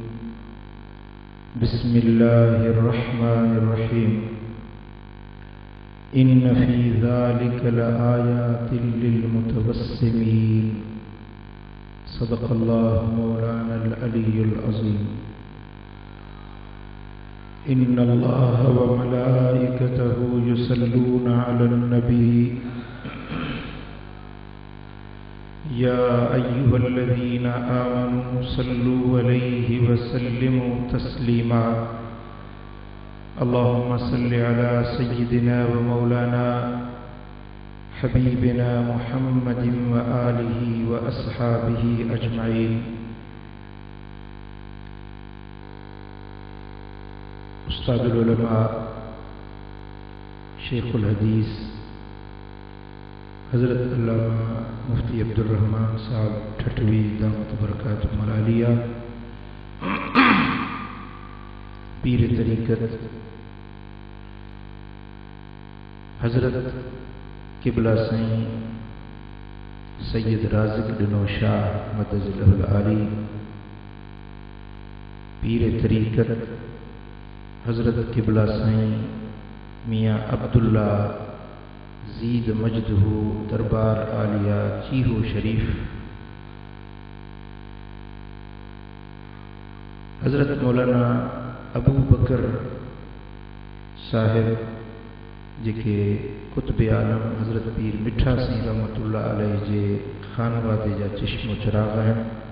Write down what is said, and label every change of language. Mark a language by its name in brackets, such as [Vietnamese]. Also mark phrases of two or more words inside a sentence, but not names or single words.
[Arabic] بسم الله الرحمن الرحيم. إن في ذلك لآيات للمتوسمين. صدق الله مولانا العلي العظيم. إن الله وملائكته يصلون على النبي يا أيها الذين آمنوا صلوا عليه وسلموا تسليما. اللهم صل على سيدنا ومولانا حبيبنا محمد وآله وأصحابه أجمعين. [Sindhi] उस्तादुल उलमा शेखुल हदीस हज़रत अल्लामा मुफ्ती अब्दुल रहमान साहब ठठवी [Arabic] دامت بركاته العالية [Sindhi] पीर तरीक़त हज़रत किबला साईं सैयद राज़िक डिनो शाह [Arabic] مد ظله العالي [Sindhi] पीर तरीक़त हज़रत किबला साईं मियाँ अब्दुल्ला [Arabic] زيد مجده [Sindhi] दरबार आलिया चीहो शरीफ हज़रत मौलाना अबू बकर साहिब जेके कुतुब आलम हज़रत पीर मिठा सिंह [Arabic] رحمة الله عليه [Sindhi] जे खानवादे जा चश्मो चिराग आहिनि।